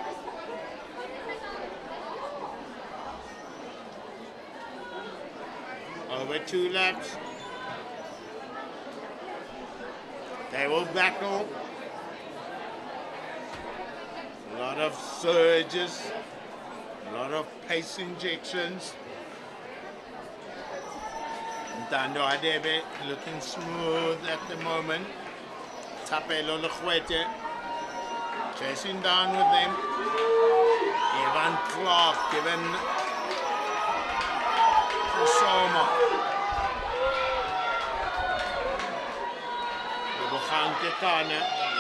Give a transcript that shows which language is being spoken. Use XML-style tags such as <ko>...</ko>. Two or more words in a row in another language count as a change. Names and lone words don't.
<en>Over 2 laps. They will battle. A lot of surges, a lot of pace injections. Ntando Adebe looking smooth at the moment. Tapelo Lekwete chasing down with them. Evan Clark given Soma. Bukhang Ketana.</en>